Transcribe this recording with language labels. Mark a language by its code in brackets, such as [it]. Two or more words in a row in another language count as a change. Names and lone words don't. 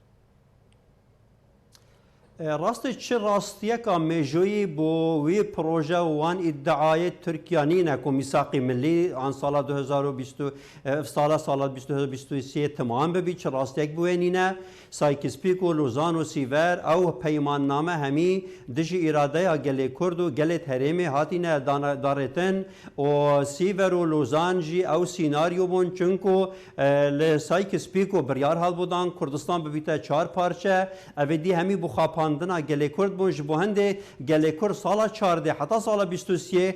[ku] راستش چه راستیەکە مێژووی بۆ وی پرۆژە وان ئیدعایەت تورکیانینە و میساقی ملی ئان ساڵا 2023 تەمام ببی چه ڕاستێک بوێنینە سایکس پیک و لۆزان و سیڤەر ئەو پەیماننامە هەمی دژی ئیرادەیە gelê کورد و gelê herêmê hatîne darêtin û sîver û lozan jî ew sînaryo bûn çunku li Sykes Picot biryar helbûdan Kurdistan bibîte çar parçe evê dî hemî bixapandina gelê Kurd bûn ji bo hindê gelê Kurd sala çardê heta sala 23